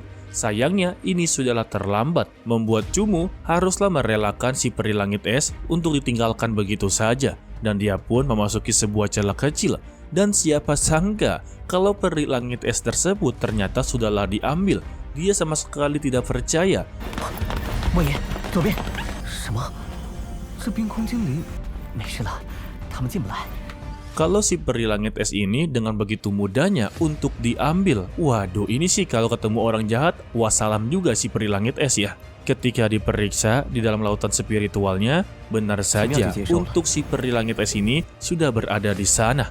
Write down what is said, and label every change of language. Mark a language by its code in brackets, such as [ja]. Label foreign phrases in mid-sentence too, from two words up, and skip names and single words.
[id] Sayangnya ini sudahlah terlambat, membuat Cumu haruslah merelakan si peri langit es untuk ditinggalkan begitu saja. Dan dia pun memasuki sebuah celah kecil Dan siapa sangka kalau peri langit es tersebut ternyata sudahlah diambil. Dia sama sekali tidak percaya. [zh] 莫言，左边。什么？这冰空精灵没事了，他们进不来。 [id] Kalau si peri langit es ini dengan begitu mudahnya untuk diambil. Waduh, ini sih kalau ketemu orang jahat, wassalam juga si peri langit es ya. Ketika diperiksa di dalam lautan spiritualnya, benar saja untuk si peri langit es ini sudah berada di sana.